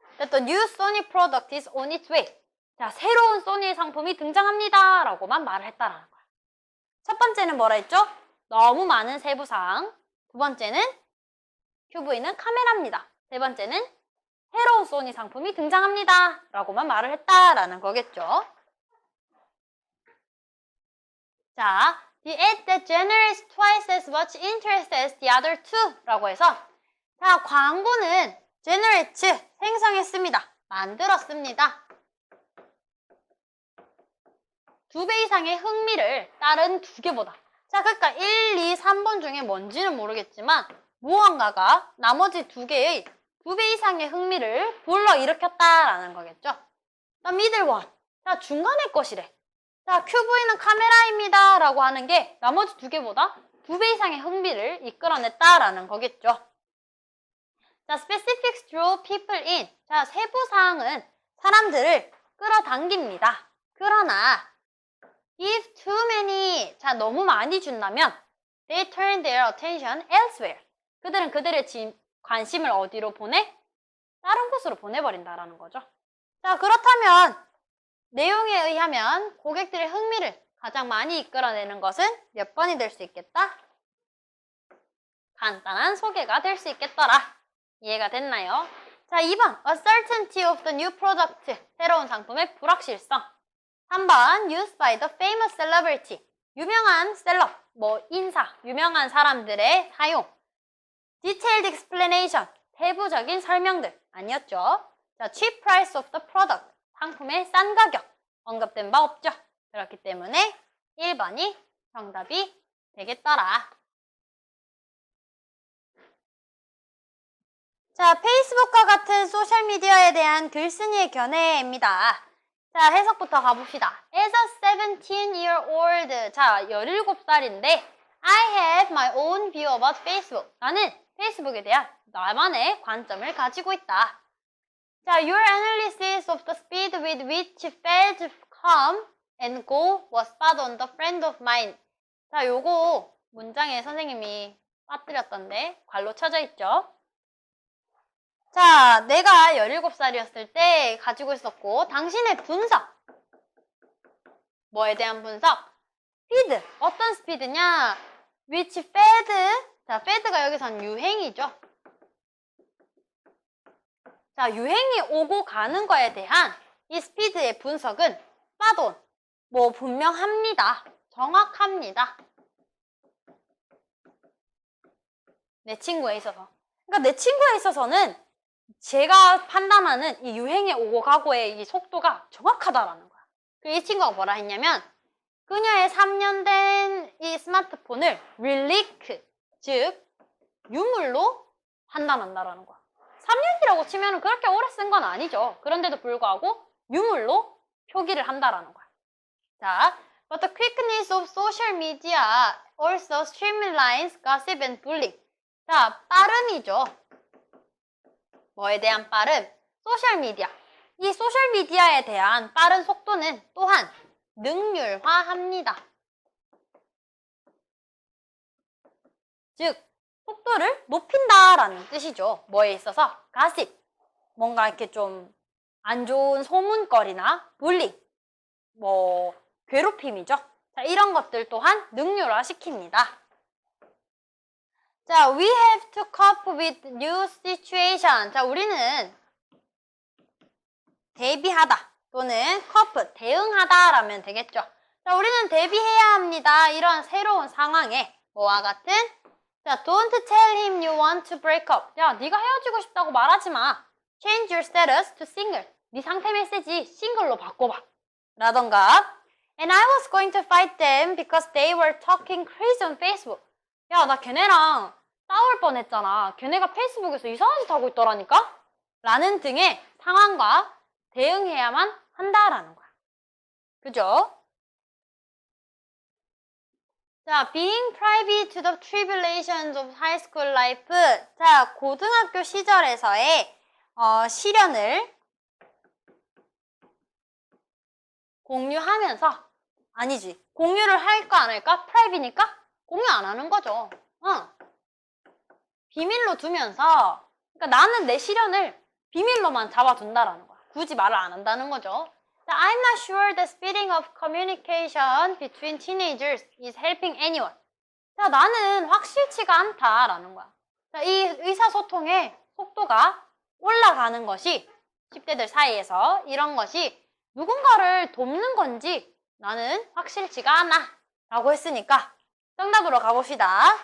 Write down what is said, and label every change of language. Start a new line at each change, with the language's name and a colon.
English: That the new Sony product is on its way.
Korean: 자, 새로운 소니의 상품이 등장합니다 라고만 말을 했다라는 거야. 첫 번째는 뭐라 했죠? 너무 많은 세부사항. 두 번째는 QV는 카메라입니다. 세 번째는 새로운 소니 상품이 등장합니다 라고만 말을 했다라는 거겠죠.
English: 자, the ad that generates twice as much interest as the other two
Korean: 라고 해서 자, 광고는
English: generate,
Korean: 생성했습니다. 만들었습니다. 2배 이상의 흥미를 다른 2개보다. 자, 그러니까 1, 2, 3번 중에 뭔지는 모르겠지만 무언가가 나머지 2개의 2배 이상의 흥미를 불러일으켰다라는 거겠죠.
English: The middle one.
Korean: 자, 중간의 것이래. 자, QV는 카메라입니다 라고 하는 게 나머지 2개보다 2배 이상의 흥미를 이끌어냈다라는 거겠죠.
English: 자, specifics draw people in.
Korean: 자, 세부사항은 사람들을 끌어당깁니다. 그러나
English: if too many,
Korean: 자, 너무 많이 준다면
English: they turn their attention elsewhere.
Korean: 그들은 그들의 관심을 어디로 보내? 다른 곳으로 보내버린다라는 거죠. 자, 그렇다면 내용에 의하면 고객들의 흥미를 가장 많이 이끌어내는 것은 몇 번이 될 수 있겠다? 간단한 소개가 될 수 있겠더라. 이해가 됐나요? 자, 2번.
English: Uncertainty of the new product.
Korean: 새로운 상품의 불확실성. 3번.
English: Used by the famous celebrity.
Korean: 유명한 셀럽, 인사, 유명한 사람들의 사용.
English: Detailed explanation.
Korean: 세부적인 설명들. 아니었죠.
English: 자, cheap price of the product.
Korean: 상품의 싼 가격. 언급된 바 없죠. 그렇기 때문에 1번이 정답이 되겠더라. 자, 페이스북과 같은 소셜미디어에 대한 글쓴이의 견해입니다. 자, 해석부터 가봅시다.
English: As a 17-year-old.
Korean: 자, 17살인데
English: I have my own view about Facebook.
Korean: 나는 페이스북에 대한 나만의 관점을 가지고 있다.
English: 자, your analysis of the speed with which fads come and go was spot on. The friend of mine.
Korean: 자, 요거 문장에 선생님이 빠뜨렸던데 괄로 쳐져 있죠. 자, 내가 17살이었을 때 가지고 있었고 당신의 분석. 뭐에 대한 분석? 스피드. 어떤 스피드냐?
English: which fad.
Korean: 자, fad가 여기선 유행이죠. 자, 유행이 오고 가는 거에 대한 이 스피드의 분석은 spot on. 분명합니다. 정확합니다. 내 친구에 있어서. 그러니까 내 친구에 있어서는 제가 판단하는 이 유행에 오고 가고의 이 속도가 정확하다라는 거야. 이 친구가 뭐라 했냐면 그녀의 3년 된 이 스마트폰을 relic, 즉 유물로 판단한다라는 거야. 3년이라고 치면 그렇게 오래 쓴 건 아니죠. 그런데도 불구하고 유물로 표기를 한다라는 거야.
English: 자, but the quickness of social media also streamlines gossip and bullying.
Korean: 자, 빠름이죠. 뭐에 대한 빠름? 소셜미디어. 이 소셜미디어에 대한 빠른 속도는 또한 능률화합니다. 즉, 속도를 높인다라는 뜻이죠. 뭐에 있어서? 가십. 뭔가 이렇게 좀 안 좋은 소문거리나 bullying, 괴롭힘이죠. 자, 이런 것들 또한 능률화 시킵니다.
English: 자, we have to cope with new situation.
Korean: 자, 우리는 대비하다 또는 cope, 대응하다 라면 되겠죠. 자, 우리는 대비해야 합니다. 이런 새로운 상황에 뭐와 같은?
English: 자, don't tell him you want to break up.
Korean: 야, 네가 헤어지고 싶다고 말하지 마.
English: Change your status to single.
Korean: 네 상태 메시지 싱글로 바꿔봐. 라던가
English: And I was going to fight them because they were talking crazy on Facebook.
Korean: 야, 나 걔네랑 싸울 뻔했잖아. 걔네가 페이스북에서 이상한 짓 하고 있더라니까? 라는 등의 상황과 대응해야만 한다라는 거야. 그죠?
English: 자, being privy to the tribulations of high school life.
Korean: 자, 고등학교 시절에서의 시련을 공유하면서, 아니지, 공유를 할까 안 할까? 프라이빗니까 공유 안 하는 거죠. 비밀로 두면서, 그러니까 나는 내 시련을 비밀로만 잡아둔다라는 거야. 굳이 말을 안 한다는 거죠.
English: 자, I'm not sure the speeding of communication between teenagers is helping anyone.
Korean: 자, 나는 확실치가 않다라는 거야. 자, 이 의사소통의 속도가 올라가는 것이 10대들 사이에서 이런 것이 누군가를 돕는 건지 나는 확실치가 않아 라고 했으니까 정답으로 가봅시다.